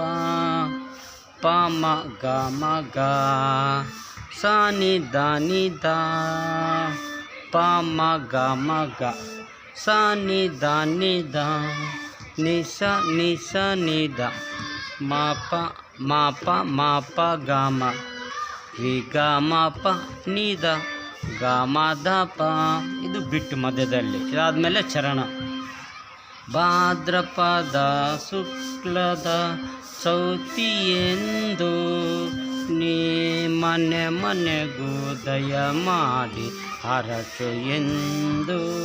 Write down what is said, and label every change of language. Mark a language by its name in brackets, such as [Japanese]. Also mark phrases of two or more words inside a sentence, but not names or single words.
[Kannada] ಪ ಮ ಗ ಮ ಗ ಸ ನಿ ದ ನಿ ದ, ಪ ಮ ಗ ಮ ಗ ಸ ನಿ ದ ನಿ ದ, ನಿ ಸ ನಿ ದ ಮ ಪ ಗ ಮ ರಿ ಗ ಮ ಪ ನಿ ದ ಗ ಮ ದ ಪ. ಇದು ಬಿಟ್ಟು ಮಧ್ಯದಲ್ಲಿ. ಇದಾದಮೇಲೆ ಚರಣ. ಭಾದ್ರಪದ ಶುಕ್ಲದ ಚೌತಿಯೆಂದು ನೀ ಮನೆ ಮನೆಗೂ ದಯ ಮಾಡಿ ಹರಸು ಎಂದು.